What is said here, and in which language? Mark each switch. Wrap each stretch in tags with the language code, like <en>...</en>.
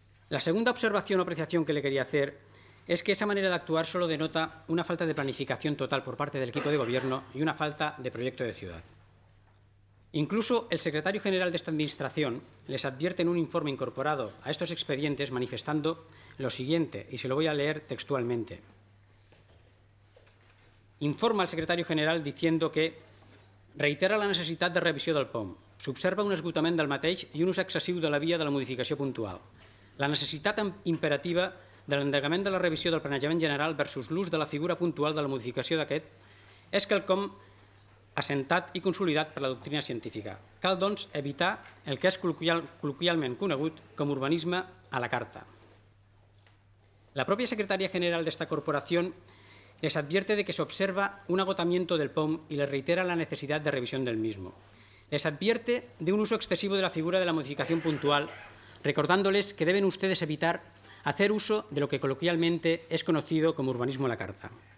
<es>La segunda observación o apreciación que le quería hacer es que esa manera de actuar solo denota una falta de planificación total por parte del equipo de gobierno y una falta de proyecto de ciudad. Incluso el secretario general de esta Administración les advierte en un informe incorporado a estos expedientes manifestando lo siguiente, y se lo voy a leer textualmente. Informa al secretario general diciendo que</es> <ca>reitera la necessitat de revisió del POM, s'observa un esgotament del mateix i un ús excessiu de la via de la modificació puntual. La necessitat imperativa de l'endegament de la revisió del planejament general versus l'ús de la figura puntual de la modificació d'aquest és quelcom assentat i consolidat per la doctrina científica. Cal, doncs, evitar el que és col·loquialment conegut com urbanisme a la carta.</ca> <es>La propia secretaria general de esta corporación les advierte de que se observa un agotamiento del POM y les reitera la necesidad de revisión del mismo. Les advierte de un uso excesivo de la figura de la modificación puntual, recordándoles que deben ustedes evitar hacer uso de lo que coloquialmente es conocido como urbanismo a la carta.</es>